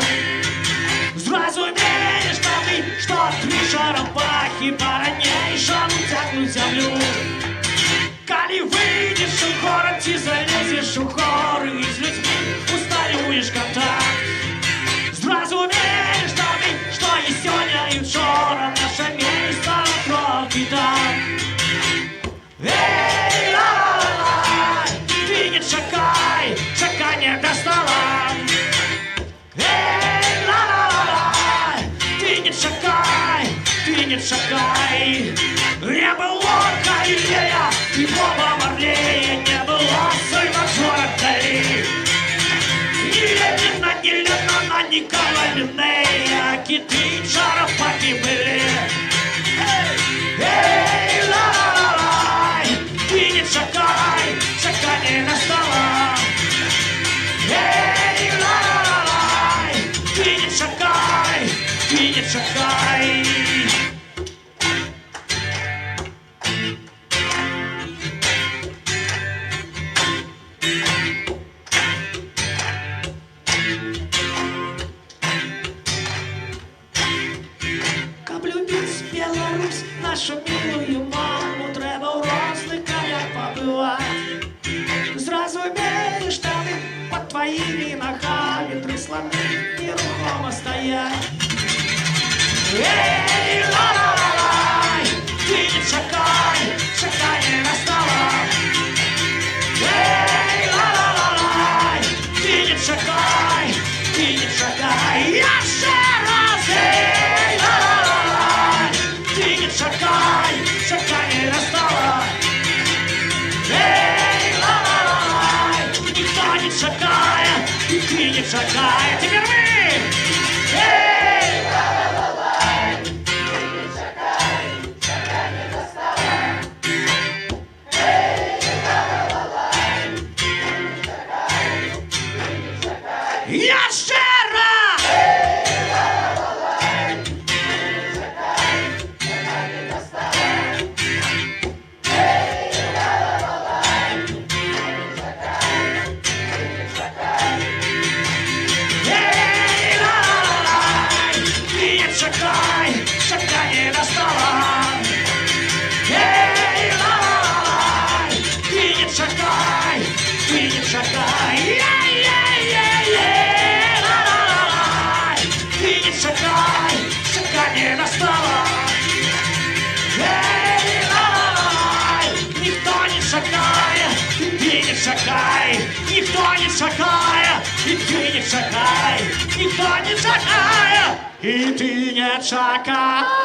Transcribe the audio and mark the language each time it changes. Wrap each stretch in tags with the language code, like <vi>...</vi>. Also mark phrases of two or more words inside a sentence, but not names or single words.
<be>Зразумееш тады, што тві шарапахі па-ранейшаму цягнуць зямлю. Калі выйдзеш у горад ці залезеш у горы, і з людзьмі усталюеш кантакт. Зразумееш тады, што і сёння, і учора наша месца трохі так. Эй, ла-ла-ла, ты не чакай, чаканне дастала. Эй, ла-ла-ла, ты не чакай, ты не чакай.</be> <ru>Не было Галилея и Боба Марлея, не было Сальвадора Дали. Ни Ленина, ни Леннона, ни Карла Линнея, киты и шарапахи были. Эй, ла-ла-ла,</ru> <be>ты не чакай, чаканне настала. Эй, ла-ла-ла, ты не чакай, ты не чакай. Каб любіць Беларусь, нашу милую маму, трэба ў розных краях пабываць. Зразумееш тады, пад тваімі нагамі тры сланы нерухома стаяць. Эй, ла-ла-ла-лай, ты не чакай, чаканне настала. Эй, ла-ла-ла-лай, ты не чакай, ты не чакай. Яшчэ раз, эй, ла-ла-ла-лай, ты не чакай, чаканне настала. Эй,</be> <ru>ла-ла-ла-лай, никто не чакае, и ты не чакай. Теперь мы! Эй, ла-ла-ла-лай,</ru> <be>ты не чакай, чаканне настала. Эй, ла-ла-ла-лай, ты не чакай, ты не чакай. Яшчэ раз! Эй, ла-ла-ла-лай, ты не чакай, чаканне настала. Эй, ла-ла-ла-лай, ты не чакай, ты не чакай. Эй, ла-ла-ла-лай, ты не чакай, чаканне настала. Эй, ла-ла-ла-лай, ты не чакай, ты не чакай. Эй-эй-эй-эй, ла-ла-ла-лай, ты не чакай, чаканне настала. Эй,</be> <ru>ла-ла-лай, никто не чакае, и ты не чакай. Никто не чакае, и ты не чакай. Никто не чакае, и ты не чакай.</ru>